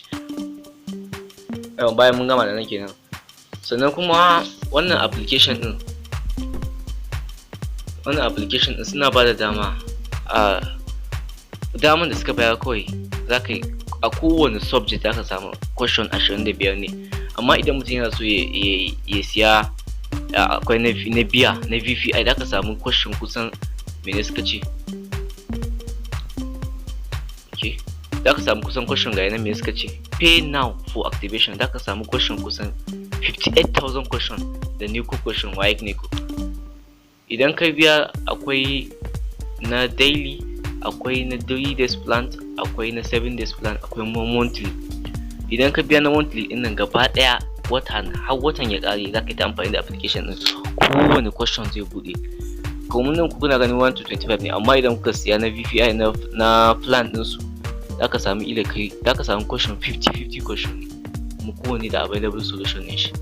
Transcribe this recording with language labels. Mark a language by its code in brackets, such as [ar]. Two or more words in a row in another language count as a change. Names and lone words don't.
[ha] Bayan mun gama da nan kenan, sannan kuma wannan application din suna ba da dama, daman da suka bayar kawai za ka yi a kowane subject za ka samu question 25 ne. Amma idan mutum yana so ya siya, akwai na biya na VPI, za ka samu question kusan mene suka ce, za ka samu kusan question ga yana mene suka ce [en] pay now for activation. [ha] Za ka samu question kusan 58,000 question da Neco question, WAEC Neco. Idan ka biya akwai na daily, akwai na [en] 3 days plan, [ha] akwai na [en] 7 days plan, [ha] akwai monthly. Idan ka biya na monthly din nan gaba daya har watan ya kare, za ka yi ta amfani da application din, kowane question zai bude. Kuma nan kuna gani 1 to 25 ne, amma idan kuka siya na VPI na plan din su, za ka samu question 50 question ne, kuma kowane da [en] available solution [ha] ne shi.